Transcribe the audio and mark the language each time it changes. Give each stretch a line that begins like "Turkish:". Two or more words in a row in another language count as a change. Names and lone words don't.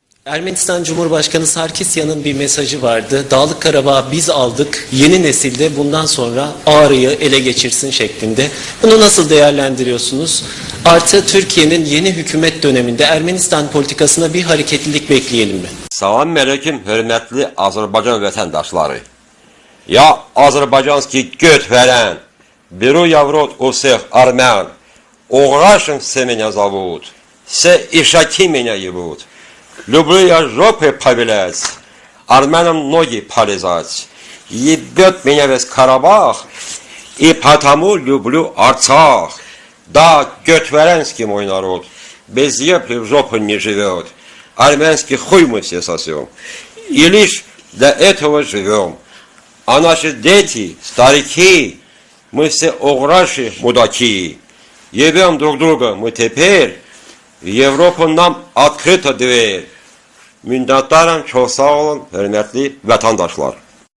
Turkish: Ermenistan Cumhurbaşkanı Sarkisyan'ın bir mesajı vardı. Dağlık Karabağ'ı biz aldık, yeni nesilde bundan sonra Ağrı'yı ele geçirsin şeklinde. Bunu nasıl değerlendiriyorsunuz? Artı Türkiye'nin yeni hükümet döneminde Ermenistan politikasına bir hareketlilik bekleyelim mi?
Azerbaijani: Salam aleyküm, hörmətli Azərbaycan vətəndaşları. Ya Azərbaycanski göt verən,
Russian: беру я в рот у всех армян, уграшим все меня зовут, все ишаки меня ебут. Люблю я жопы повилять, армянам ноги полизать. Ебет меня весь Карабах, и потому люблю Арцах. Да, гетверенский мой народ, без епли в жопу не живет. Армянский хуй мы все сосем, и лишь для этого живем. А наши дети, старики, мы все уграши, мудаки. Ебем друг друга мы теперь, в Европу нам открыта дверь.
Azerbaijani: Minnətdarım, çox sağ olun, hörmətli vətəndaşlar.